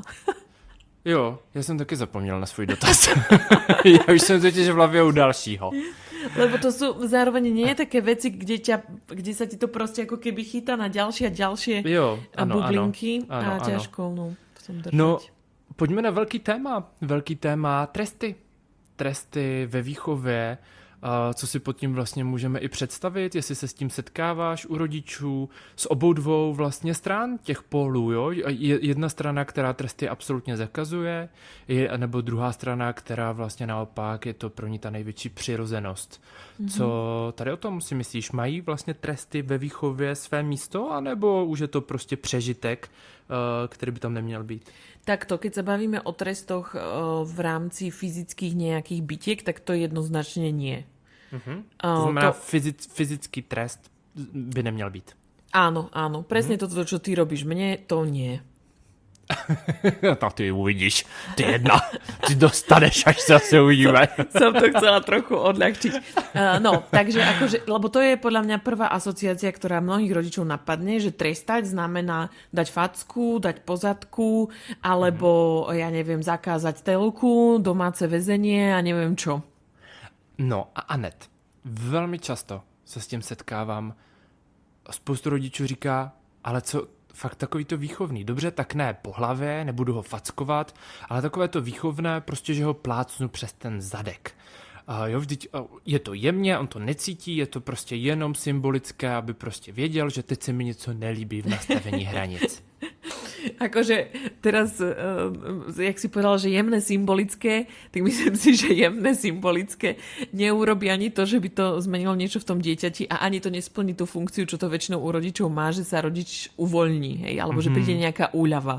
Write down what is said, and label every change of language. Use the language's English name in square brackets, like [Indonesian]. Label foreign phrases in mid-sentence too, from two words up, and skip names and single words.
[Czech] Jo, [Slovak] ja som [Czech] taky zapomněl na svůj dotaz. [Slovak] Ja už som [Czech] totiž v hlavě u dalšího. [Slovak] Lebo to sú zároveň nie je také veci, kde sa ti to proste ako keby chytá na ďalšie a ďalšie bublinky a ťažko som držať. [Czech] No, poďme na velký téma. Velký téma tresty. Tresty ve výchově, co si pod tím vlastně můžeme i představit, jestli se s tím setkáváš u rodičů, z obou dvou vlastně stran těch pólů, jo? Jedna strana, která tresty absolutně zakazuje, nebo druhá strana, která vlastně naopak je to pro ní ta největší přirozenost. Mm-hmm. Co tady o tom si myslíš? Mají vlastně tresty ve výchově své místo, anebo už je to prostě přežitek, [Slovak] ktorý by tam neměl byť? Takto, keď sa bavíme o trestoch v rámci fyzických nejakých bitiek, tak to jednoznačne nie. [Czech] To znamená, fyzický trest by neměl být. [Slovak] Áno, presne toto, čo ty robíš mne, to nie. Tak ty uvidíš, ty jedna, ty dostaneš, až sa zase uvidíme. Som to chcela trochu odľahčiť. No, takže akože, lebo to je podľa mňa prvá asociácia, ktorá mnohých rodičov napadne, že trestať znamená dať facku, dať pozadku, alebo, ja neviem, zakázať telku, domáce väzenie a neviem čo. [Czech] No a Anet, velmi často se s tím setkávám. Spoustu rodičů říká, ale co, fakt takový to výchovný. Dobře, tak ne po hlavě, nebudu ho fackovat, ale takové to výchovné, prostě, že ho plácnu přes ten zadek. Jo, vždyť je to jemně, on to necítí, je to prostě jenom symbolické, aby prostě věděl, že teď se mi něco nelíbí v nastavení hranic. [Slovak] Akože teraz, jak si povedal, že jemné symbolické, tak myslím si, že jemné symbolické neurobí ani to, že by to zmenilo niečo v tom dieťati a ani to nesplní tú funkciu, čo to väčšinou u rodičov má, že sa rodič uvoľní, hej, alebo že príde nejaká úľava.